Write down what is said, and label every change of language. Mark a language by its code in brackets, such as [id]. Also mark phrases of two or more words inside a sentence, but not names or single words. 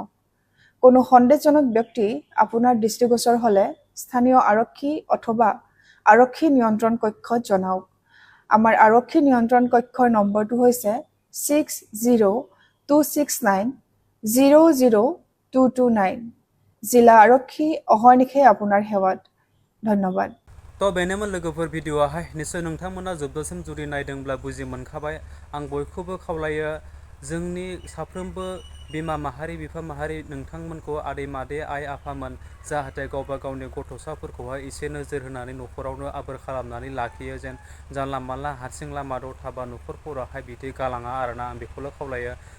[as] কোনো সন্দেহজনক ব্যক্তি আপোনাৰ দৃষ্টিগোচৰ হ'লে স্থানীয় আৰক্ষী অথবা আৰক্ষী নিয়ন্ত্ৰণ কক্ষত জনাওক। আমাৰ আৰক্ষী নিয়ন্ত্ৰণ কক্ষৰ নম্বৰটো হৈছে 6026900229। জিলা আৰক্ষী অহৰ্নিশে আপোনাৰ সেৱাত। ধন্যবাদ। [brx] तो बेनोमोन लोगोफोर भिडिअआहाय निश्चय नोंथांमोना जोबजासिम जुदि नायदोंब्ला बुजि मोनखाबाय। आं बयखौबो खावलायो जोंनि साफ्रोमबो बिमा माहारि बिफा माहारि नोंथांमोनखौ आदै मादै आइ आफामोन जाहाथे गावबा गावनि गथ'साफोरखौहाय एसे नोजोर होनानै न'खरावनो आबोर खालामनानै लाखियो जेन जानला मानला हारसिं लामायाव थाबा न'खरफोरावहाय बिदि गालाङा आरोना आं बेखौल' खावलायो।